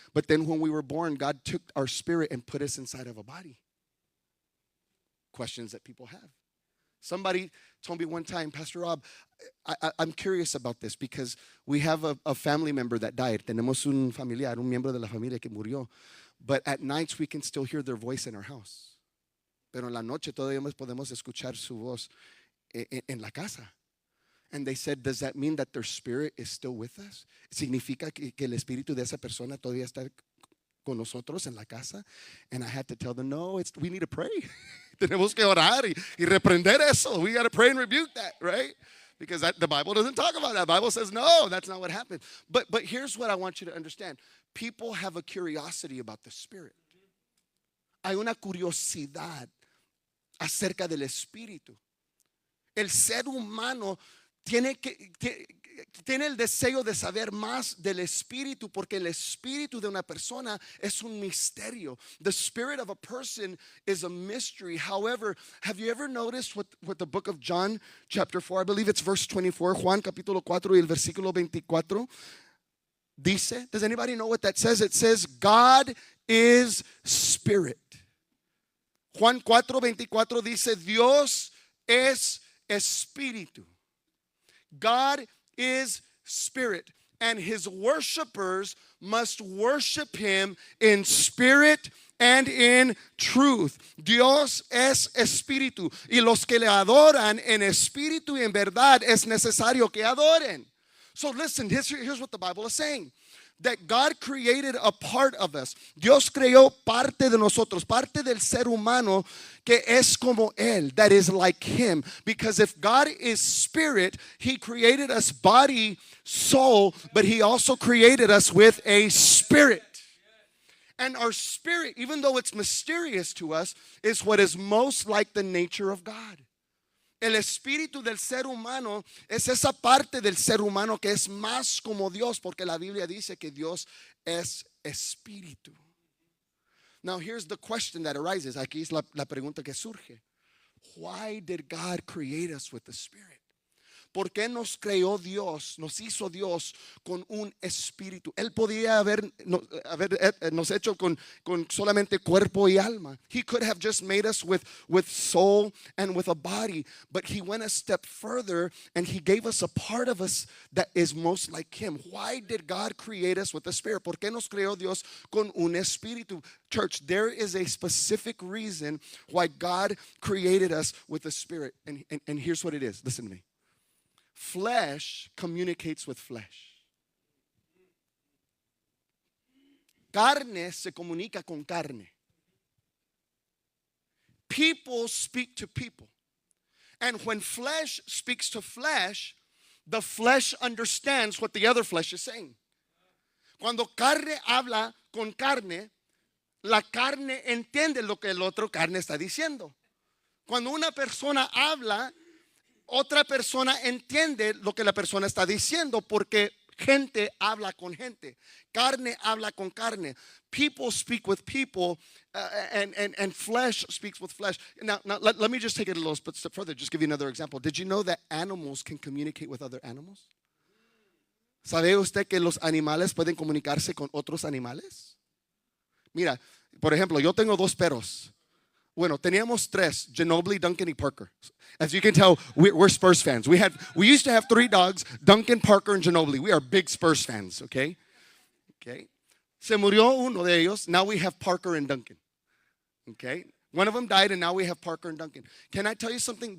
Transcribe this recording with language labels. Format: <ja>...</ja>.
<en>But then when we were born, God took our spirit and put us inside of a body. Questions that people have. Somebody told me one time, Pastor Rob, I'm curious about this because we have a family member that died.</en> <es>Tenemos un familiar, un miembro de la familia que murió.</es> <en>But at nights we can still hear their voice in our house.</en> <es>Pero en la noche todavía podemos escuchar su voz en la casa.</es> <en>And they said, does that mean that their spirit is still with us?</en> <es>¿Significa que el espíritu de esa persona todavía está con nosotros en la casa?</es> <en>And I had to tell them, no, we need to pray.</en> <es>Tenemos que orar y reprender eso.</es> <en>We got to pray and rebuke that, right? Because the Bible doesn't talk about that. The Bible says, no, that's not what happened. But here's what I want you to understand. People have a curiosity about the spirit.</en> <es>Hay una curiosidad acerca del espíritu. El ser humano tiene el deseo de saber más del espíritu, porque el espíritu de una persona es un misterio.</es> <en>The spirit of a person is a mystery. However, have you ever noticed what the book of John chapter 4, I believe it's verse 24,</en> <es>Juan capítulo 4 y el versículo 24 dice?</es> <en>Does anybody know what that says? It says God is spirit.</en> <es>Juan 4:24 dice Dios es espíritu.</es> <en>God is spirit, and his worshipers must worship him in spirit and in truth.</en> <es>Dios es espíritu, y los que le adoran en espíritu y en verdad es necesario que adoren.</es> <en>So listen, here's what the Bible is saying. That God created a part of us.</en> <es>Dios creó parte de nosotros, parte del ser humano que es como Él,</es> <en>that is like Him. Because if God is spirit, He created us body, soul, but He also created us with a spirit. And our spirit, even though it's mysterious to us, is what is most like the nature of God.</en> <es>El espíritu del ser humano es esa parte del ser humano que es más como Dios, porque la Biblia dice que Dios es espíritu.</es> <en>Now here's the question that arises.</en> <es>Aquí es la pregunta que surge.</es> <en>Why did God create us with the Spirit?</en> <es>¿Por qué nos creó Dios, nos hizo Dios con un espíritu? Él podía habernos hecho con solamente cuerpo y alma.</es> <en>He could have just made us with soul and with a body. But he went a step further and he gave us a part of us that is most like him. Why did God create us with a spirit?</en> <es>¿Por qué nos creó Dios con un espíritu?</es> <en>Church, there is a specific reason why God created us with a spirit. And here's what it is. Listen to me. Flesh communicates with flesh.</en> <es>Carne se comunica con carne.</es> <en>People speak to people. And when flesh speaks to flesh, the flesh understands what the other flesh is saying.</en> <es>Cuando carne habla con carne, la carne entiende lo que el otro carne está diciendo. Cuando una persona habla, otra persona entiende lo que la persona está diciendo, porque gente habla con gente. Carne habla con carne.</es> <en>People speak with people, and flesh speaks with flesh. Now let me just take it a little step further. Just give you another example. Did you know that animals can communicate with other animals?</en> <es>¿Sabe usted que los animales pueden comunicarse con otros animales? Mira, por ejemplo, yo tengo dos perros. Bueno, teníamos tres, Ginobili, Duncan, y Parker.</es> <en>As you can tell, we're Spurs fans. We used to have three dogs, Duncan, Parker, and Ginobili. We are big Spurs fans, okay?</en> <es>Se murió uno de ellos.</es> <en>Now we have Parker and Duncan, okay? One of them died, and now we have Parker and Duncan. Can I tell you something?</en>